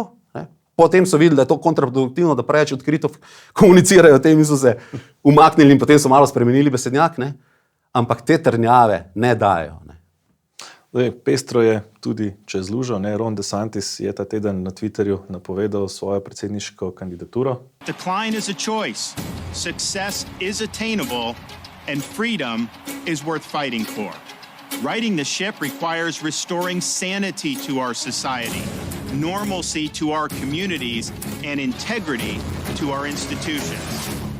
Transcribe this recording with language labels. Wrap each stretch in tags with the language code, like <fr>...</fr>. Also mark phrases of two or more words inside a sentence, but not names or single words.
<sl>Potem so videli, da je to kontraproduktivno, da preveč odkrito komunicirajo o tem in so se umaknili in potem so malo spremenili besednjak. Ampak te trdnjave ne dajo. Pestro je tudi čez lužo. Ron DeSantis je ta teden na Twitterju napovedal svojo predsedniško kandidaturo.</sl> <en>Decline is a choice. Success is attainable and freedom is worth fighting for. Righting the ship requires restoring sanity to our society, normalcy to our communities, and integrity to our institutions.</en>